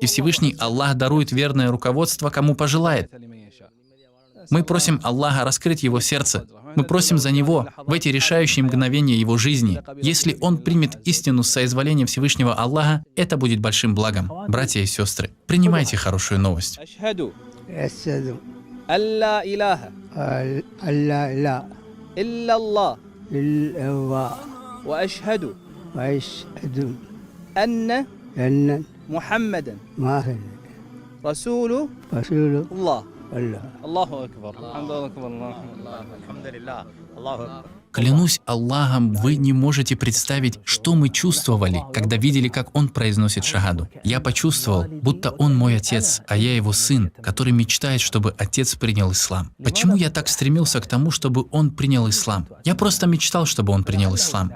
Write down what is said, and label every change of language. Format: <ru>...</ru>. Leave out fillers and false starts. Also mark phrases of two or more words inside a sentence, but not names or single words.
<ru>и Всевышний Аллах дарует верное руководство, кому пожелает. Мы просим Аллаха раскрыть его сердце. Мы просим за него в эти решающие мгновения его жизни. Если он примет истину с соизволения Всевышнего Аллаха, это будет большим благом. Братья и сестры, принимайте хорошую новость.</ru> <ar>أشهد أشهد أن لا إله أن لا إله إلا الله إلا الله وأشهد وأشهد أن أن محمدا محمدا رسول رسول الله. الله. الله أكبر. الحمد لله أكبر. الحمد لله. الله أكبر.</ar> <ru>Клянусь Аллахом, вы не можете представить, что мы чувствовали, когда видели, как он произносит шахаду. Я почувствовал, будто он мой отец, а я его сын, который мечтает, чтобы отец принял ислам. Почему я так стремился к тому, чтобы он принял ислам? Я просто мечтал, чтобы он принял ислам.</ru>